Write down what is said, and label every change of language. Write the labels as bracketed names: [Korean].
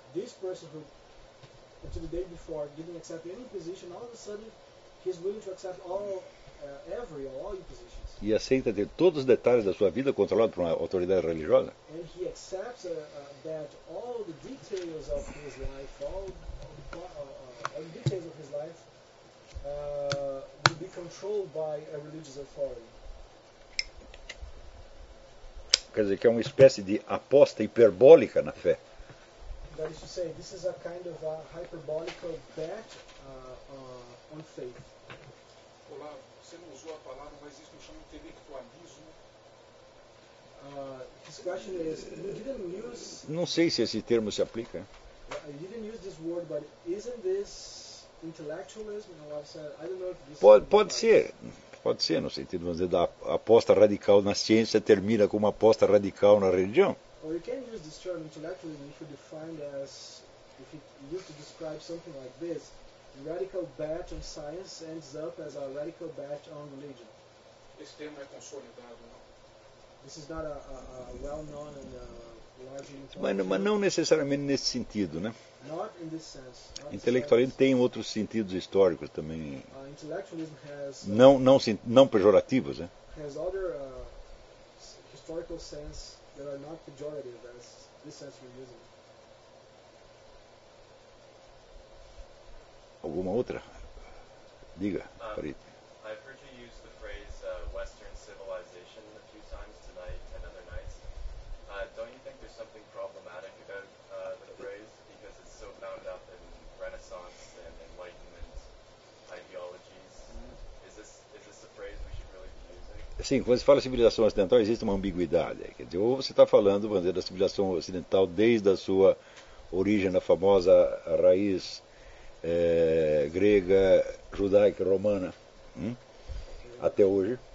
[English] This person who, until the day before, didn't accept any imposition, all of a sudden, he's willing to accept all impositions. [Portuguese] E aceita ter todos os detalhes da sua vida controlado por uma autoridade religiosa. [English] And he accepts that all the details of his life, all the details of his life, will be controlled by a religious authority. [Portuguese] Quer dizer, que é uma espécie de aposta hiperbólica na fé. [English] That is to say, this is a kind of a hyperbolical bet on faith. [Portuguese] Olá, você não usou a palavra, mas isso me chama intelectualismo. [English] This question is, you didn't use... [Portuguese] Não sei se esse termo se aplica. [English] You didn't use this word, but isn't this intellectualism? No, I've said, I don't know if this... [Portuguese] Pode ser. Pode ser, no sentido, vamos dizer, da aposta radical na ciência termina com uma aposta radical na religião. Ou você pode usar esse termo intelectualismo se você definir, se você descrever algo como isso, [English] radical bet on science ends up as a radical bet on religion. [Portuguese] Esse termo é consolidado, não? [English] This is not a well-known and a large... [Portuguese] Mas não necessariamente nesse sentido, né? [English] Not in this sense. [Portuguese] Intelectualismo tem outros sentidos históricos também. [English] Intellectualism has, [Portuguese] não pejorativos, né? [English] Has other historical sense that are not pejorative as this sense we're using. [Portuguese] Alguma outra? Diga, Farid. [English] I've heard you use the phrase Western civilization a few times tonight and other nights. Don't you think there's something problematic about the phrase, because it's so bound up in Renaissance and Enlightenment ideologies? Is this a phrase we should really be using? [Portuguese] Sim, quando se fala civilização ocidental, existe uma ambiguidade. Quer dizer, ou você está falando, vamos dizer, da civilização ocidental desde a sua origem na famosa raiz grega, judaica, romana, até hoje.